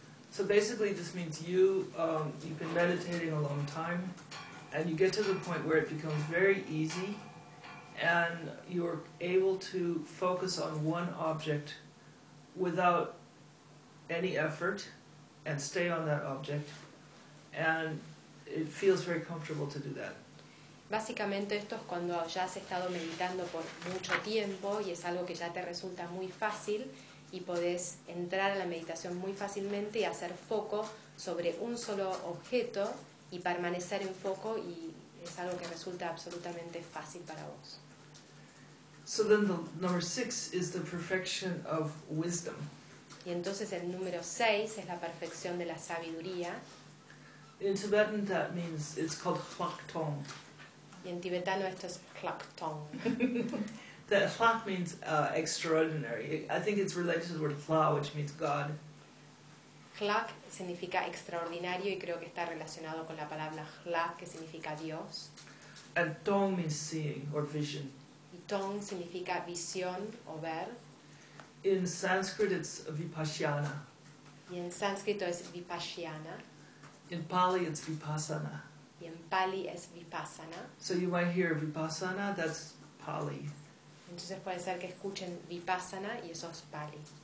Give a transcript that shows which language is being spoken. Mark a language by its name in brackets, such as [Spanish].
[English] So basically this means you've been meditating a long time and you get to the point where it becomes very easy and you're able to focus on one object without any effort and stay on that object and it feels very comfortable to do that. [Spanish] Básicamente esto es cuando ya has estado meditando por mucho tiempo y es algo que ya te resulta muy fácil y podés entrar a la meditación muy fácilmente y hacer foco sobre un solo objeto y permanecer en foco y es algo que resulta absolutamente fácil para vos. [English] So then the number six is the perfection of wisdom. [Spanish] Y entonces el número 6 es la perfección de la sabiduría. [English] In Tibetan that means it's called Hlaktong. [Spanish] Y en tibetano esto es Hlaktong. [English] The Hlak means extraordinary. I think it's related to the word Hla, which means God. [Spanish] Hlak significa extraordinario y creo que está relacionado con la palabra Hla, que significa Dios. [English] And Tong means seeing or vision. [Spanish] Y Tong significa visión o ver. [English] In Sanskrit it's Vipassana. [Spanish] Y en sánscrito es Vipassana. [English] In Pali it's Vipassana. [Spanish] Y en Pali es Vipassana. [English] So you might hear Vipassana, that's Pali. [Spanish] Entonces puede ser que escuchen Vipassana y eso es Pali.